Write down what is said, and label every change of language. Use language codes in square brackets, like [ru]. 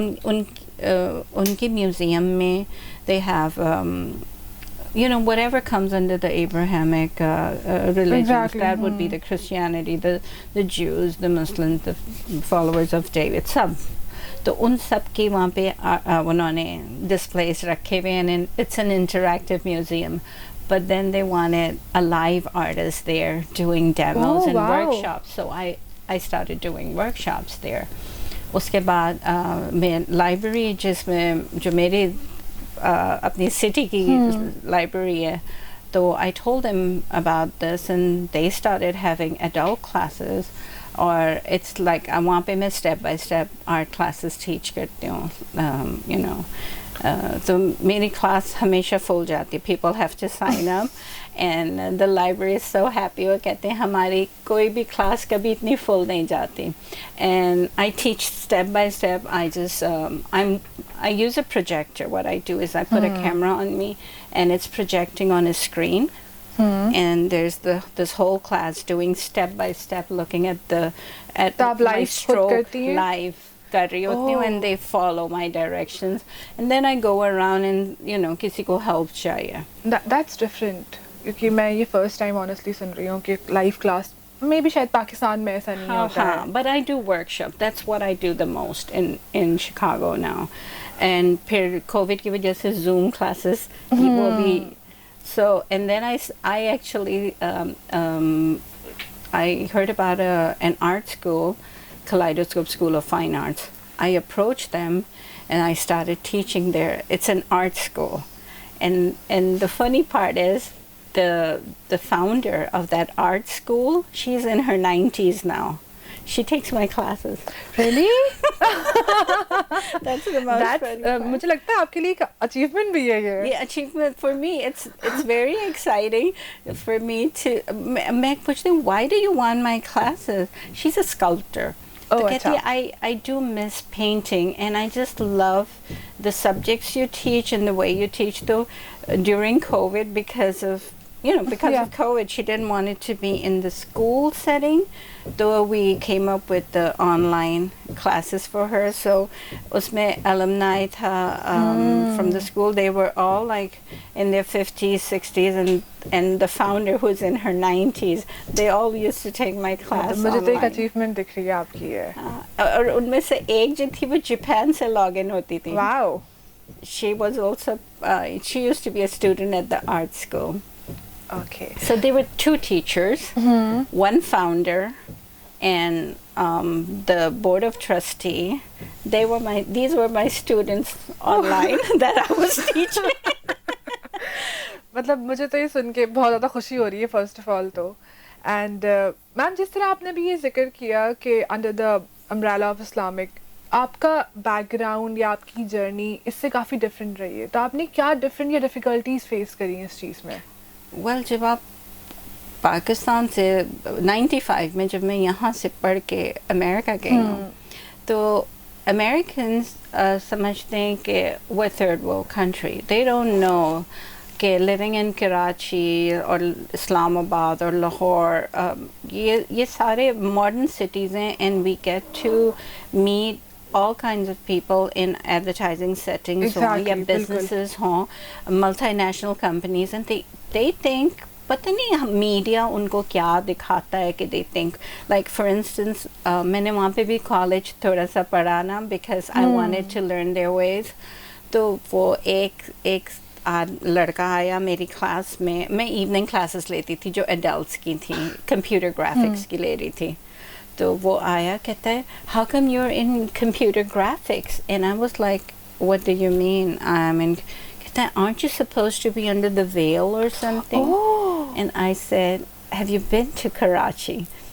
[hi] उनके म्यूज़ियम में [en] they have you know, whatever comes under the Abrahamic religions, Exactly. that would be the Christianity, the Jews, the Muslims, the followers of David, sab [hi] तो उन सब की वहाँ पे उन्होंने displays रखे हुए हैं, [en] and it's an interactive museum. But then they wanted a live artist there doing demos and workshops, so I started doing workshops there. [hi] उसके बाद मैं library जिसमें जो मेरी अपनी city की library है, [en] so I told them about this, and they started having adult classes. Or it's like [hi] वहाँ पे मैं [en] step by step art classes teach [hi] करती हूँ, [en] you know. [hi] तो मेरी class हमेशा full जाती, [en] people have to sign up, and the library is so happy. [hi] वो कहते हैं हमारी कोई भी class कभी इतनी full नहीं जाती. [en] And I teach step by step. I use a projector. What I do is I put a camera on me, and it's projecting on a screen. And there's this whole class doing step by step, looking at my stroke live [hi] कर रही होती हूँ, [en] and they follow my directions, and then I go around and you know [hi] किसी को help चाहिए. [en] That's different, [hi] क्योंकि मैं ये [en] first time honestly [hi] सुन रही हूँ कि live class maybe शायद पाकिस्तान में ऐसा नहीं होता है. [en] But I do workshop. That's what I do the most in Chicago now. [hi] And फिर COVID की वजह से Zoom classes वो भी. [en] So, and then I actually I heard about an art school, Kaleidoscope School of Fine Arts. I approached them, and I started teaching there. It's an art school, and the funny part is the founder of that art school, she's in her 90s now. She takes my classes. Really? That's the most funny part. [hi] मुझे लगता है आपके लिए एक achievement भी है ये. [en] Yeah, achievement for me. It's very exciting for me to. [hi] मैं पूछती हूँ, [en] why do you want my classes? She's a sculptor. Oh, [hi] तो कहती है, [en] I do miss painting, and I just love the subjects you teach and the way you teach. Though during COVID, because of COVID, she didn't want it to be in the school setting. Though we came up with the online classes for her, so [hi] उसमें alumni था [en] from the school. They were all like in their 50s, 60s, and the founder who's in her 90s. They all used to take my class [hi] मुझे तो एक [en] online. [hi] achievement दिख रही है आपकी ये. और उनमें से एक जो थी वो जापान से login होती थी. [en] Wow. She was also she used to be a student at the art school. Okay. So there were two teachers, one founder, and the board of trustee. These were my students online that I was teaching. [hi] मतलब मुझे तो ये सुन के बहुत ज़्यादा खुशी हो रही है [en] first of all [hi] तो. And मैम जिस तरह आपने भी ये जिक्र किया कि [en] under the umbrella of Islamic, [hi] आपका background या आपकी journey इससे काफ़ी different रही है. तो आपने क्या different या difficulties face करी हैं इस चीज़ में? Well, जब आप पाकिस्तान से 95 में जब मैं यहाँ से पढ़ के अमेरिका गई हूँ, तो Americans समझते हैं कि [en] we're third world country. They don't know कि living in Karachi और Islamabad और Lahore, [hi] ये सारे modern cities हैं, [en] and we get to meet all kinds of people in advertising settings, exactly, [hi] या businesses हों, multinational companies, [en] and they think [hi] पता नहीं मीडिया उनको क्या दिखाता है कि they think, [en] like for instance [hi] मैंने वहाँ पे भी college थोड़ा सा पढ़ा ना, [en] because I wanted to learn their ways. [hi] तो वो एक लड़का आया मेरी क्लास में, मैं evening classes लेती थी जो adults की थी, computer graphics की ले रही थी. तो वो आया कहता है, [en] how come you're in computer graphics? And I was like, what do you mean? [hi] कहता है, [en] aren't you supposed to be under the veil or something? Oh. And I said, have you been to Karachi?